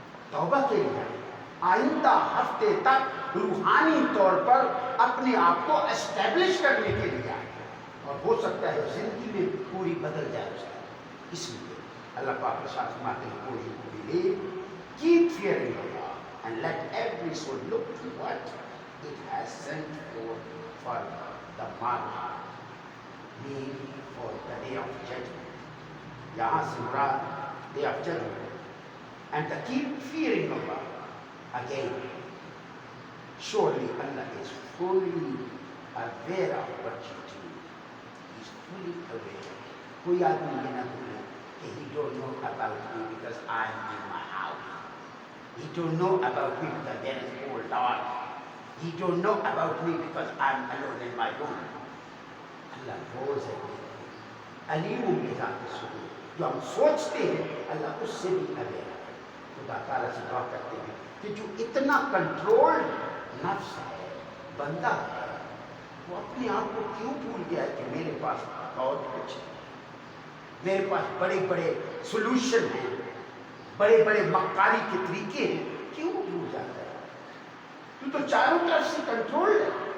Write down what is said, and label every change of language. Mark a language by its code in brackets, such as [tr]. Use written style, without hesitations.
[ur] توبہ کے لیے آئے، آئندہ ہفتے تک روحانی طور پر اپنے آپ کو اسٹیبلش کرنے کے لیے آئے، اور ہو سکتا ہے زندگی میں پوری بدل جائے اس کی۔ اس لیے اللہ پاک ارشاد فرماتے ہیں پوری [en] keep fearing Allah and let every soul look to what it has sent forth for the mark, mean for the day of judgment. [ur] یہاں سے مراد [en] day of judgment. And to keep fearing Allah again. Surely Allah is fully aware of what you do. He is fully aware. [ur] کوئی آدمی یہ نہ بولے کہ [en] he don't know about me because I am in my house. He don't know about me because there is cold dark. He don't know about me because I am alone in my room. Allah knows everything. [ur] علیم بذات الصدور، جو ہم سوچتے ہیں اللہ اس سے بھی aware ہے۔ خدا تعالیٰ سے دعا کرتے ہیں کہ جو اتنا کنٹرولڈ نفس ہے، بندہ ہے، وہ اپنے آپ کو کیوں بھول گیا ہے کہ میرے پاس بہت کچھ ہے، میرے پاس بڑے بڑے سولوشن ہیں، بڑے بڑے مکاری کے طریقے ہیں، کیوں بھول جاتا ہے؟ تو چاروں طرف سے کنٹرول ہے،